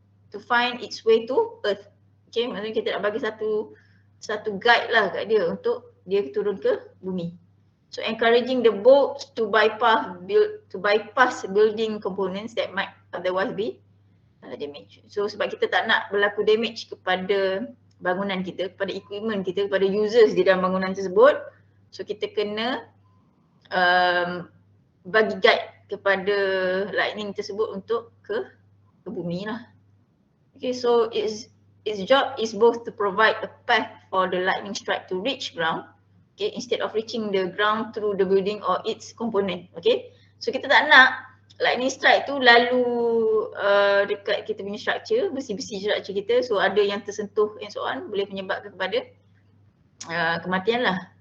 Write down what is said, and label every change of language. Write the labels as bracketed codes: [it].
[en] to find its way to Earth. [ms] Okay, maksudnya kita nak bagi satu guide lah kat dia untuk dia turun ke bumi. [en] So encouraging the bolts to bypass building components that might otherwise be damage. [ms] So sebab kita tak nak berlaku damage kepada bangunan kita, kepada equipment kita, kepada users di dalam bangunan tersebut, so kita kena bagi guide kepada lightning tersebut untuk ke bumi lah. [en] Okay, so its job is both to provide a path for the lightning strike to reach ground, okay, instead of reaching the ground through the building or its component. [ms] Okay, so kita tak nak lightning strike tu lalu dekat kita punya structure, besi-besi structure kita, so ada yang tersentuh and so on, boleh menyebabkan kepada kematian lah.